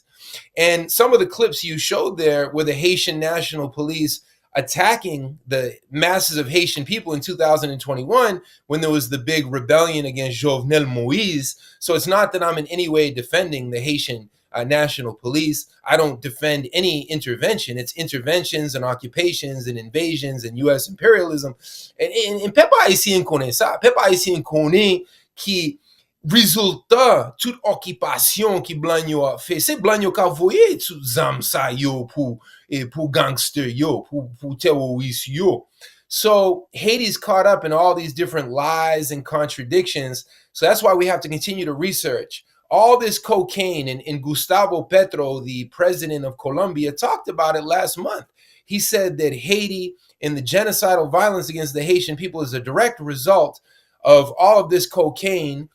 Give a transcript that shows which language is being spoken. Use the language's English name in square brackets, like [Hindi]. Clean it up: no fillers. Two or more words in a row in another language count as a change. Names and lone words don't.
[English] And some of the clips you showed there were the Haitian National Police attacking the masses of Haitian people in 2021 when there was the big rebellion against Jovenel Moise. So it's not that I'm in any way defending the Haitian National Police. I don't defend any intervention. It's interventions and occupations and invasions and U.S. imperialism. [Haitian Creole] And Peuple Haïtien connaît ça. Peuple Haïtien connaît qui résultat toute occupation qui blanc yo a fait, c'est blanc yo ka voye tout zam sa yo pour gangster yo, pour terroriste yo. [English] So Haiti's caught up in all these different lies and contradictions. So that's why we have to continue to research all this cocaine. And Gustavo Petro, the president of Colombia, talked about it last month. He said that Haiti and the genocidal violence against the Haitian people is a direct result of all of this cocaine.